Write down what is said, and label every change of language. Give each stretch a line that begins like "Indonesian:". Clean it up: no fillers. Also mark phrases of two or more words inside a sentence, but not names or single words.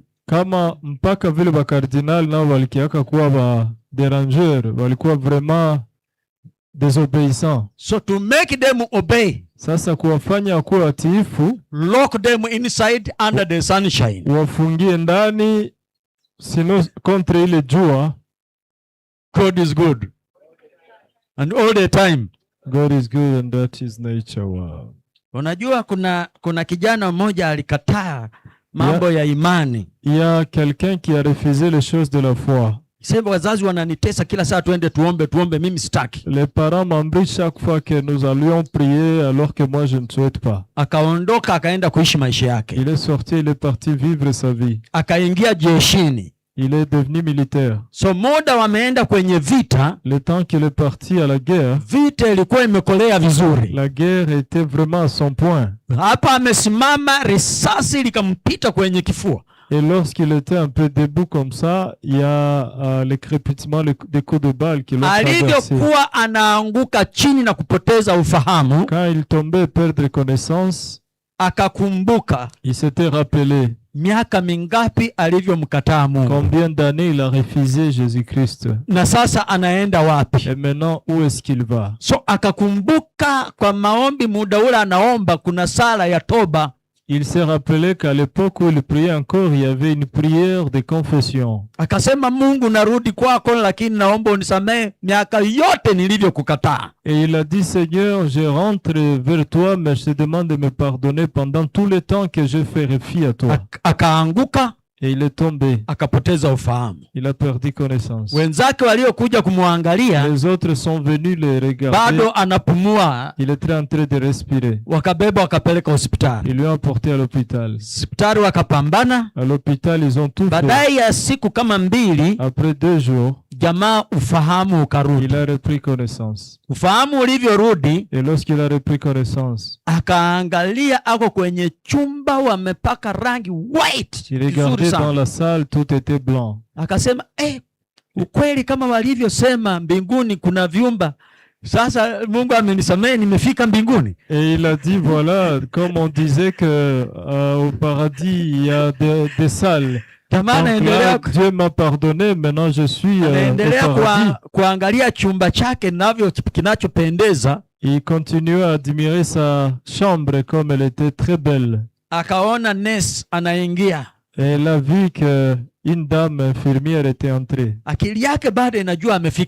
Swahili: Kama mpaka vile ba cardinal nao walikiaka kuwa ba dérangeur, walikuwa
French: vraiment désobéissants.
English: So to make them obey,
Swahili: sasa kuwafanya wakuwa watiifu,
English: lock them inside under the sunshine,
Swahili: wafungie ndani sino kontre ile jua.
English: God is good and all the time. God is good and that is nature. Wow.
Swahili: Unajua kuna kijana mmoja alikataa mambo ya imani.
French: Il y a quelqu'un qui a refusé les choses de la foi.
Swahili: Sema wazazi wananitesa kila saa tuende tuombe mimi sitaki.
French: Les parents m'embrouillent chaque fois que nous allions prier alors que moi je ne souhaite pas.
Swahili: Akaondoka akaenda kuishi maisha yake.
French: Il est sorti, il est parti vivre sa vie.
Swahili: Akaingia jeshini.
French: Il est devenu militaire.
Swahili: So muda wameenda kwenye vita.
French: Le temps qu'il est parti à la guerre,
Swahili: vita ilikuwa imekolea vizuri.
French: La guerre était vraiment à son point.
Swahili: Hapa amesimama, risasi likampita kwenye kifua.
French: Et lorsqu'il était un peu debout comme ça, il y a les crépitements, des coups de balle qui l'ont traversé.
Swahili: Alivyokuwa anaanguka chini na kupoteza ufahamu,
French: quand il tombait perdre connaissance,
Swahili: akakumbuka,
French: il s'était rappelé
Swahili: miaka mingapi alivyomkataa Mungu.
French: Combien d'années il a refusé Jésus-Christ.
Swahili: Na sasa anaenda wapi?
French: Et maintenant où est-ce qu'il va?
Swahili: So akakumbuka kwa maombi, muda ule anaomba kuna sala ya toba.
French: Il s'est rappelé qu'à l'époque où il priait encore, il y avait une prière de confession.
Swahili: Akasema, Mungu narudi kwako, lakini naomba unisamehe miaka yote nilivyokukataa.
French: Et il a dit, Seigneur, je rentre vers toi, mais je te demande de me pardonner pendant tout le temps que je fais fi à toi.
Swahili: Akaanguka.
French: et il est tombé.
Swahili: akapoteza ufahamu.
French: Il a perdu connaissance.
Swahili: Wenzake waliokuja kumwangalia
French: Les autres sont venus le regarder.
Swahili: bado anapumua,
French: Il était en train de respirer.
Swahili: wakabeba wakapeleka hospitali.
French: Ils lui ont emporté à l'hôpital.
Swahili: Hospitali wakapambana.
French: À l'hôpital, ils ont tout fait.
Swahili: Baadaye ya siku kama mbili,
French: Après 2 jours,
Swahili: jamaa ufahamu ukarudi.
French: il a repris connaissance.
Swahili: Ufahamu ulivyorudi,
French: Et lorsqu'il a repris connaissance,
Swahili: akaangalia ako kwenye chumba wamepaka rangi white.
French: il
Swahili: Vizuri
French: regardait
Swahili: sana.
French: dans la salle, tout était blanc.
Swahili: Akasema ukweli kama walivyosema mbinguni kuna vyumba. Sasa Mungu amenisamehe, nimefika mbinguni.
French: Et il a dit, voilà, comme on disait que au paradis, il y a des salles.
Swahili: Jamaa
French: Donc
Swahili: anaendelea
French: là, Dieu m'a pardonné, maintenant je suis au paradis.
Swahili: kuangalia chumba chake navyo kinachopendeza.
French: Il continuait à admirer sa chambre comme elle était très belle.
Swahili: Akaona nurse anaingia.
French: Et il a vu qu'une dame infirmière était entrée.
Swahili: Akili yake bado inajua amefika